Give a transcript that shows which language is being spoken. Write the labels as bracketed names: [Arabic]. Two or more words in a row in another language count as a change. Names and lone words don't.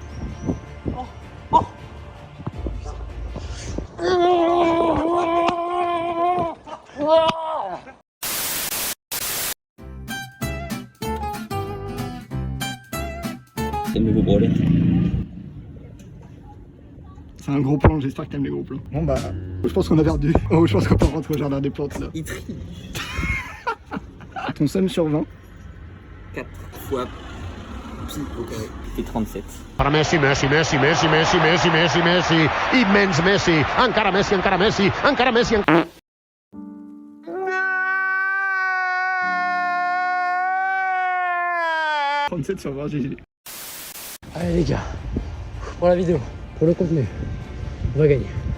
[French] C'est le nouveau brelet. C'est un gros plan, j'espère que t'aimes les gros plans. Bon bah, je pense qu'on a perdu. Oh, je pense qu'on peut rentrer au jardin des plantes là. Il trie. Ton somme sur 20. 4 fois pi au carré. C'est 37. [Catalan] Messi, Messi, Messi, Messi, Messi, Messi, Messi, Messi, immens Messi, encara Messi, encara Messi, encara Messi. [French] « 37 sur 20, GG. Allez les gars, pour la vidéo, pour le contenu, on va gagner.